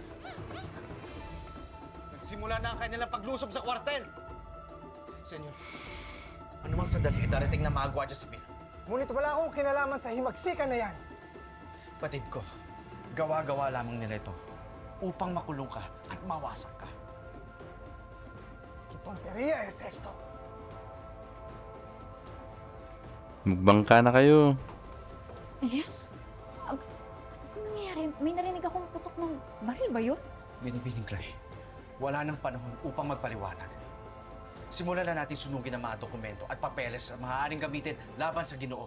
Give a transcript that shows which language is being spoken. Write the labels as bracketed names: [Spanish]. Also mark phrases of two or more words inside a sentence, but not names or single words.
[Filipino] Nagsimula na ang kanilang paglusob sa kwartel. Senyor, anumang sandali darating na mga gwardiya sibil. Ngunit wala akong kinalaman sa himagsikan na yan. Patid ko, gawa-gawa lamang nila ito upang makulong ka at mawasak ka. [Spanish] ¿Qué tontería es esto? [Filipino] Magbangka na kayo. Elias? Ano nangyayari? May narinig akong putok ng baril ba yun? Binibining Klay, wala nang panahon upang magpaliwanag. Simulan na natin sunugin ang mga dokumento at papeles na maaaring gamitin laban sa Ginoo.